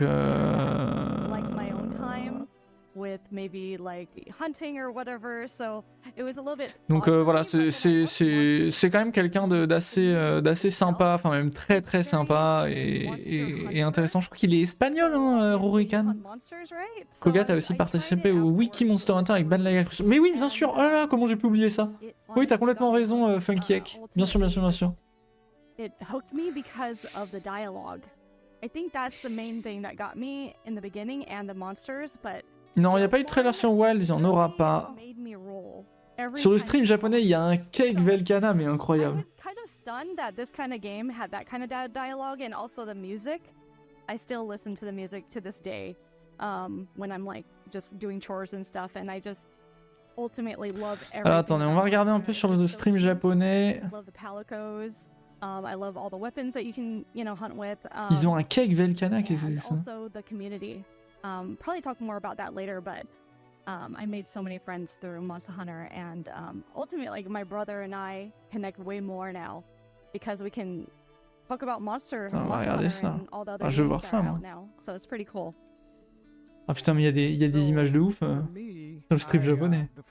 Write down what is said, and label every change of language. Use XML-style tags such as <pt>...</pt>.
<en>like my own time with maybe like hunting or whatever, so it was a little bit.</en> <fr>Donc voilà, c'est quand même quelqu'un d'assez sympa, enfin même très sympa et intéressant. Je crois qu'il est espagnol, hein, Rurikan. Kogat a aussi participé au Wiki Monster Hunter avec Ban Lagercruz. Mais oui, bien sûr. Oh là là, comment j'ai pu oublier ça? Oui, t'as complètement raison, Funky Ek. Bien sûr.</fr> <en>It hooked me because of the dialogue. I think that's the main thing that got me in the beginning and the monsters, but.</en> <fr>Non, il n'y a pas eu de trailer sur Wild, il n'y en aura pas. Sur le stream japonais, il y a un cake Velkana, mais incroyable.</fr> <en>I was kind of stunned that this kind of game had that kind of dialogue and also the music. I still listen to the music to this day when I'm like just doing chores and stuff, and I just ultimately love everything.</en> <fr>Alors attendez, on va regarder un peu sur le stream japonais.</fr> <en>I love the palicos. I love all the weapons that you can, hunt with.</en> <fr>Ils ont un cake Velkana, qu'est-ce que c'est ça?</fr> <en>Also the community. Probably talk more about that later, but I made so many friends through Monster Hunter, and ultimately, like, my brother and I connect way more now because we can talk about Monster Hunter and all the other games that are out now. So it's pretty cool.</en> <fr>Ah putain, mais il y a des images de ouf dans le stream japonais.</fr>